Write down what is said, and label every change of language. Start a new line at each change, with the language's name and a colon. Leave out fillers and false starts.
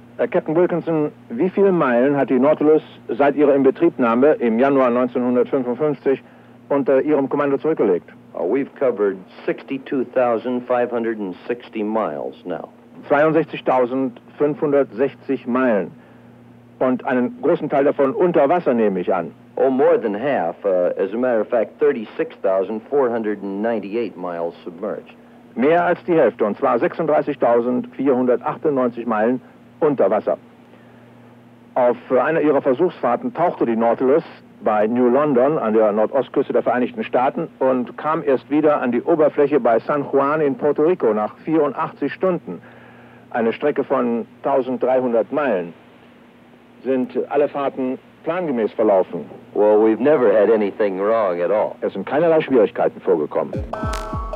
German: Captain Wilkinson, wie viele Meilen hat die Nautilus seit ihrer Inbetriebnahme im Januar 1955 unter ihrem Kommando zurückgelegt?
English: We've covered 62,560 miles now.
German: 62,560 Meilen. Und einen großen Teil davon unter Wasser, nehme ich an.
English: Oh, more than half. As a matter of fact, 36,498 miles submerged.
German: Mehr als die Hälfte, und zwar 36,498 Meilen unter Wasser. Auf einer ihrer Versuchsfahrten tauchte die Nautilus bei New London an der Nordostküste der Vereinigten Staaten und kam erst wieder an die Oberfläche bei San Juan in Puerto Rico nach 84 Stunden, eine Strecke von 1300 Meilen. Sind alle Fahrten plangemäß verlaufen?
English: Well, we've never had anything wrong at all.
German: Es sind keinerlei Schwierigkeiten vorgekommen.
English: Thank you.